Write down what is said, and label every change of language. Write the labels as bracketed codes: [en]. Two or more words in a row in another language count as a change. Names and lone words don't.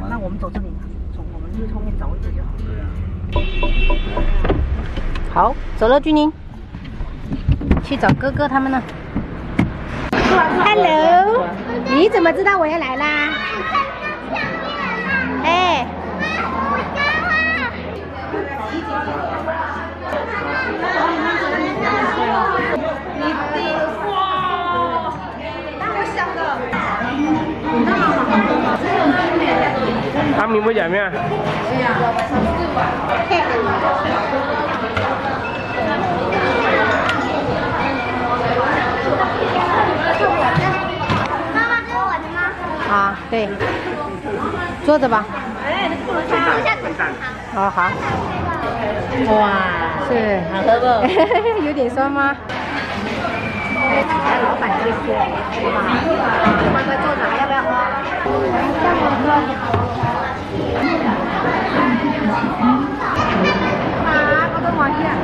[zh] 那我们走这里，从我们就是后面找一点就好。对呀。好，走了，君宁。去找哥哥他们了。Hello， 你怎么知道我要来啦？哎。 [vi] Ăn miếng bữa giờ nha. À, [zh] 对，坐着吧。哦，好。哇，是，好喝不？有点酸吗？老板就说，乖乖坐着，还要不要喝？好多玩意啊！